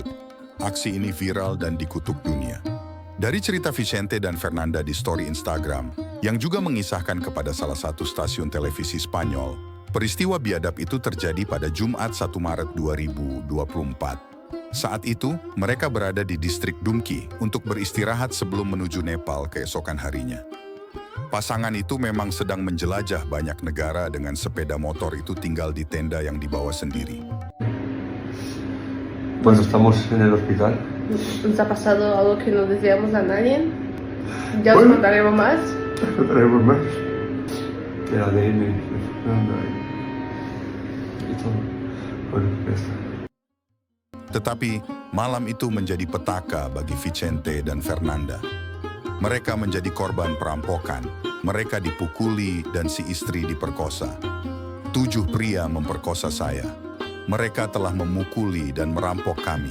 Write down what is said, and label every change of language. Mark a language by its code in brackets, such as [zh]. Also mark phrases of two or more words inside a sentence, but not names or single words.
[id] Aksi ini viral dan dikutuk dunia. Dari cerita Vicente dan Fernanda di story Instagram, yang juga mengisahkan kepada salah satu stasiun televisi Spanyol, peristiwa biadab itu terjadi pada Jumat 1 Maret 2024. Saat itu, mereka berada di distrik Dumki untuk beristirahat sebelum menuju Nepal keesokan harinya. Pasangan itu memang sedang menjelajah banyak negara dengan sepeda motor itu tinggal di tenda yang dibawa sendiri. [es] Cuando estamos en el hospital. ¿Nos ha pasado algo que no deseamos a nadie? Ya os contaremos más. Contaremos más. El ADN, y todo. Bueno, ya está. [id] Tetapi, malam itu menjadi petaka bagi Vicente dan Fernanda. Mereka menjadi korban perampokan, mereka dipukuli dan si istri diperkosa. 7 pria memperkosa saya. Mereka telah memukuli dan merampok kami.